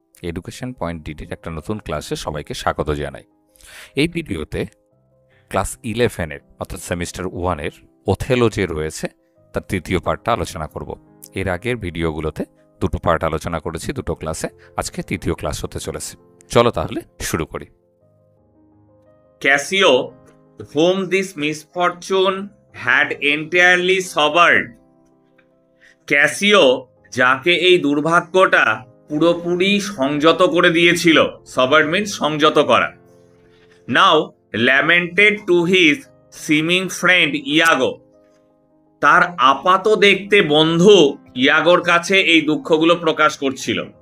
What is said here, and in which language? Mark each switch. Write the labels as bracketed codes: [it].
[bn] Education point ডিডির একটা নতুন ক্লাসে সবাইকে স্বাগত জানাই। এই ভিডিওতে ক্লাস 11-এর অর্থাৎ সেমিস্টার 1-এর ওথেলো যে রয়েছে তার তৃতীয় পার্টটা আলোচনা করব। এর আগের ভিডিওগুলোতে দুটো পার্ট আলোচনা করেছি দুটো ক্লাসে, আজকে তৃতীয় ক্লাস হতে চলেছে। চলো তাহলে শুরু করি। [en] Cassio, whom this misfortune had entirely sobered. [bn] Casio যাকে এই দুর্ভাগ্যটা পুরোপুরি সংযত করে দিয়েছিল, [en] subdued means [bn] সংযত করা, [en] now lamented to his seeming friend Iago, [bn] তার আপাত দেখতে বন্ধু ইয়াগোর কাছে এই দুঃখগুলো প্রকাশ করছিল।